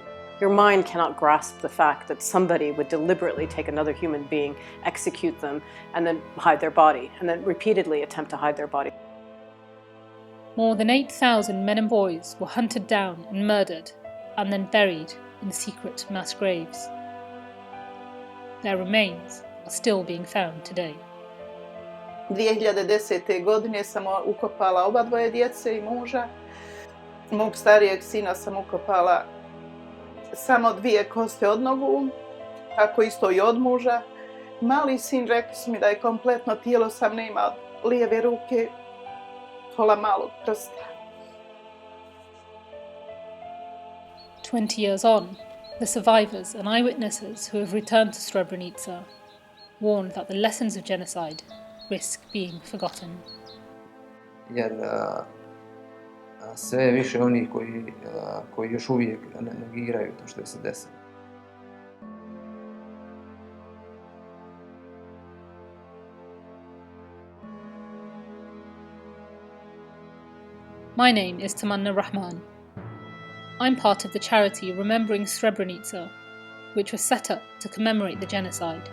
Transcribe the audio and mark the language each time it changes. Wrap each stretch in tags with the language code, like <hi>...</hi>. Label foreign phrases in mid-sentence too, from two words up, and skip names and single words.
<en>Your mind cannot grasp the fact that somebody would deliberately take another human being, execute them, and then hide their body, and then repeatedly attempt to hide their body. More than 8,000 men and boys were hunted down and murdered, and then buried in secret mass graves. Their remains are still being found today.</en> <bs>2010. godine sam ukopala oba dvoje djece i muža. Mog starijeg sina sam ukopala samo 2 koste od nogu, tako isto i od muža. Mali sin, rekli su mi da je kompletno tijelo, sam nema lijeve ruke, pola malog prsta.</bs> <en>20 years on, the survivors and eyewitnesses who have returned to Srebrenica warned that the lessons of genocide risk being forgotten.</en> <bs>Jer sve više onih koji još uvijek negiraju to što je se desilo.</bs> <en>My name is Tamanna Rahman. I'm part of the charity Remembering Srebrenica, which was set up to commemorate the genocide.</en>